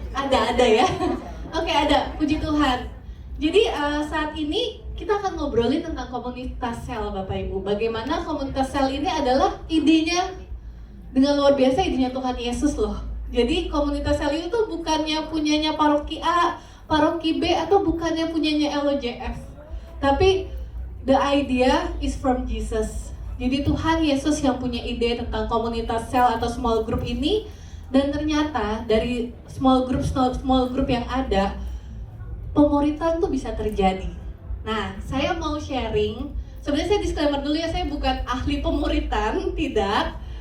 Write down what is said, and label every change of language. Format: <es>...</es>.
<id>Ada ya? Oke, ada, puji Tuhan. Jadi saat ini kita akan ngobrolin tentang komunitas sel Bapak Ibu. Bagaimana komunitas sel ini adalah idenya dengan luar biasa, idenya Tuhan Yesus loh. Jadi komunitas sel itu tuh bukannya punyanya paroki A, paroki B, atau bukannya punyanya LOJF. Tapi</id> <en>the idea is from Jesus.</en> <id>Jadi Tuhan Yesus yang punya ide tentang komunitas sel atau small group ini. Dan ternyata dari small group yang ada, pemuritan tuh bisa terjadi. Nah, saya mau sharing. Sebenarnya saya disclaimer dulu ya, saya bukan ahli pemuritan, tidak.</id>